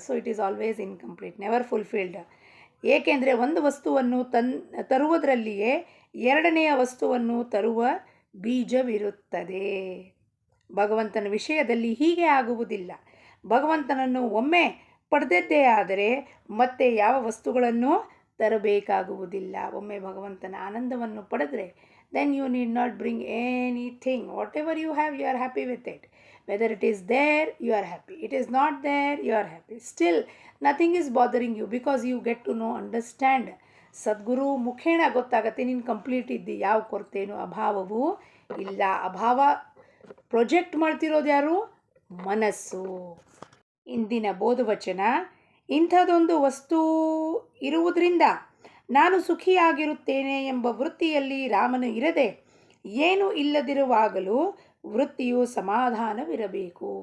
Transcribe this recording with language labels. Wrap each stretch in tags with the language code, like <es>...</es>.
<en>So it is always incomplete, never fulfilled.</en> <kn>ಏಕೆಂದರೆ ಒಂದು ವಸ್ತುವನ್ನು ತರುವುದರಲ್ಲಿಯೇ 2ನೆಯ ವಸ್ತುವನ್ನು ತರುವ ಬೀಜವಿರುತ್ತದೆ. ಭಗವಂತನ ವಿಷಯದಲ್ಲಿ ಹೀಗೆ ಆಗುವುದಿಲ್ಲ. ಭಗವಂತನನ್ನು ಒಮ್ಮೆ ಪಡೆದದ್ದೇ ಆದರೆ ಮತ್ತೆ ಯಾವ ವಸ್ತುಗಳನ್ನು ತರಬೇಕಾಗುವುದಿಲ್ಲ. ಒಮ್ಮೆ ಭಗವಂತನ ಆನಂದವನ್ನು ಪಡೆದರೆ</kn> <en>then you need not bring anything. Whatever you have, you are happy with it. Whether it is there, you are happy. It is not there, you are happy. Still, nothing is bothering you because you get to know, understand.</en> <kn>ಸದ್ಗುರು ಮುಖೇಣ ಗೊತ್ತಾಗತ್ತೆ ನೀನು complete ಇದ್ದಿ, ಯಾವ ಕೊರತೆಯೂ ಅಭಾವವೂ ಇಲ್ಲ. ಅಭಾವ project ಮಾಡ್ತಿರೋದು ಯಾರು? ಮನಸ್ಸು. ಇಂದಿನ ಬೋಧವಚನ, ಇಂಥದೊಂದು ವಸ್ತು ಇರುವುದರಿಂದ ನಾನು ಸುಖಿಯಾಗಿರುತ್ತೇನೆ ಎಂಬ ವೃತ್ತಿಯಲ್ಲಿ ರಾಮನು ಇರದೆ ಏನೂ ಇಲ್ಲದಿರುವಾಗಲೂ ವೃತ್ತಿಯು ಸಮಾಧಾನವಿರಬೇಕು.</kn>